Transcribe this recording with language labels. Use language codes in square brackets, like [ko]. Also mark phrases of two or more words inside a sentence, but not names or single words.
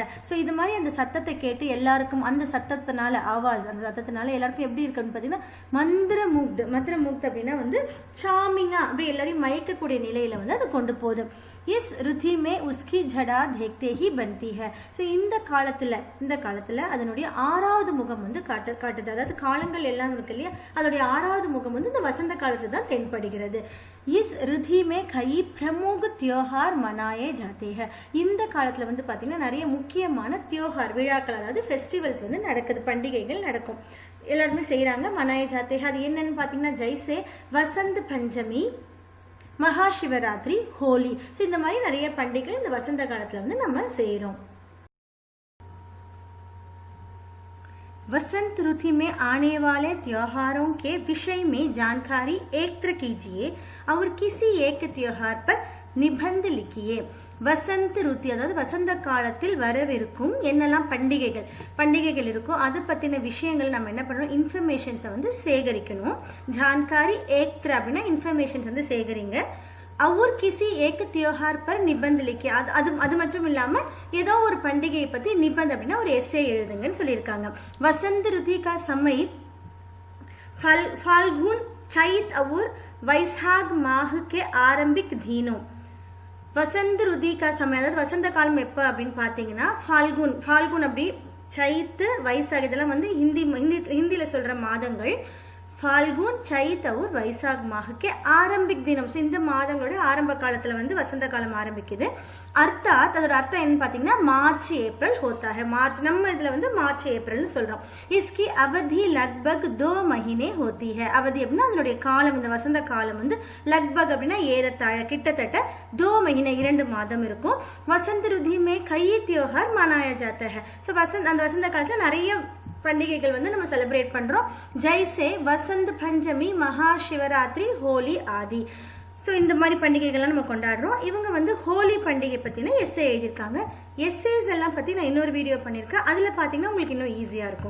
[ta] ஸோ இது மாதிரி அந்த சத்தத்தை கேட்டு எல்லாருக்கும் அந்த சத்தத்தினால அந்த சத்தத்தினால எல்லாருக்கும் எப்படி இருக்குன்னு பார்த்தீங்கன்னா மந்திர முக்து அப்படின்னா வந்து சாமிங்கா அப்படி எல்லாரையும் மயக்கக்கூடிய நிலையில வந்து அது கொண்டு போகுது. [hi] इस ऋतु में उसकी छटा देखते ही बनती है. [ta] ஸோ இந்த காலத்துல அதனுடைய 6வது முகம் வந்து காட்டுது. அதாவது காலங்கள் எல்லாம் இருக்கு இல்லையா, அதோடைய 6வது முகம் வந்து இந்த வசந்த காலத்துல தான் தென்படுகிறது. [hi] इस ऋतु में கई प्रमुख त्योहार मनाए जाते हैं. [ta] இந்த காலத்துல வந்து பாத்தீங்கன்னா நிறைய முக்கியமான தியோஹார் விழாக்கள், அதாவது ஃபெஸ்டிவல்ஸ் வந்து நடக்குது, பண்டிகைகள் நடக்கும், எல்லாருமே செய்யறாங்க. [hi] मनाए जाते. [ta] அது என்னன்னு பாத்தீங்கன்னா ஜெய்சே வசந்த் பஞ்சமி, மகாசிவராத்திரி, ஹோலி. ஸோ இந்த மாதிரி நிறைய பண்டிகை இந்த வசந்த காலத்துல வந்து நம்ம செய்யறோம். [hi] वसंत ऋतु में आने वाले त्योहारों के विषय में जानकारी एकत्र कीजिए और किसी एक त्योहार पर निबंध लिखिए. वसंत ऋतु, [ta] அதாவது வசந்த காலத்தில் வரவிருக்கும் என்னெல்லாம் பண்டிகைகள் இருக்கோ அதை பத்தின விஷயங்கள் நம்ம என்ன பண்ணணும், இன்ஃபர்மேஷன்ஸை வந்து சேகரிக்கணும். [hi] जानकारी एकत्र [ta] அப்படின்னா இன்ஃபர்மேஷன்ஸ் வந்து சேகரிங்க. [hi] और किसी एक त्योहार पर निबंध लिखिए. [ta] அது மட்டும் இல்லாம ஏதோ ஒரு பண்டிகையை பத்தி நிபந்த் அப்படின்னா ஒரு எஸ்ஸே எழுதுங்கன்னு சொல்லியிருக்காங்க. [hi] वसंत ऋतु का समय फाल्गुन, चैत और वैशाख माह के आरंभिक दिनों. वसंत ऋतु का समय, [ta] அதாவது வசந்த காலம் எப்போ அப்படின்னு பார்த்தீங்கன்னா ஃபால்குன் அப்படி, சைத்து, வைசாக் இதெல்லாம் வந்து ஹிந்தியில சொல்ற மாதங்கள். [hi] फाल्गुन, चैत और वैशाख माह के आरंभिक दिनों. [ta] இந்த மாதங்களோட ஆரம்ப காலத்துல வந்து வசந்த காலம் ஆரம்பிக்குது. அர்த்தாத், அதோட அர்த்தம் என்னன்னு பாத்தீங்கன்னா மார்ச் ஏப்ரல் [hi] होता है. [ta] மார்ச், நம்ம இதுல வந்து மார்ச் ஏப்ரல்னு சொல்றோம். [hi] इसकी अवधि लगभग 2 महीने होती है. [ta] அவதி அப்படின்னா அதனுடைய காலம், இந்த வசந்த காலம் வந்து लगभग அப்படின்னா ஏறத்தாழ, கிட்டத்தட்ட 2 महीने 2 மாதம் இருக்கும். [hi] वसंत ऋतु में कई त्योहार मनाया जाता है. [ta] ஸோ அந்த வசந்த காலத்துல நிறைய பண்டிகைகள் வந்து நம்ம செலிப்ரேட் பண்றோம். ஜெய்சே வசந்த் பஞ்சமி, மகாசிவராத்திரி, ஹோலி ஆதி. ஸோ இந்த மாதிரி பண்டிகைகள்லாம் நம்ம கொண்டாடுறோம். இவங்க வந்து ஹோலி பண்டிகை பத்தின எஸ்ஸே எழுதியிருக்காங்க. எஸ்ஸேஸ் எல்லாம் பத்தி நான் இன்னொரு வீடியோ பண்ணியிருக்கேன். அதுல பாத்தீங்கன்னா உங்களுக்கு இன்னும் ஈஸியா இருக்கும்.